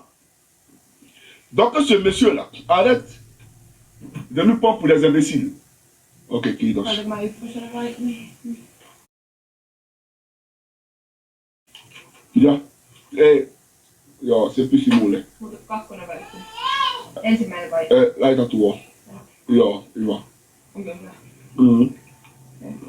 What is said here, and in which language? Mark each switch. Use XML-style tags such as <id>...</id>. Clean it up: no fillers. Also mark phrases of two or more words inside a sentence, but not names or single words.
<fr>Donc, ce monsieur-là, arrête de nous prendre pour des imbéciles. Ok, qui donc?</fr> <fi>Ja. Ja, se pysyy mulle. Mutta kakkonen vaihtuu. Ensimmäinen vai? Laita tuo. Joo, hyvä. Onko hyvä?</fi>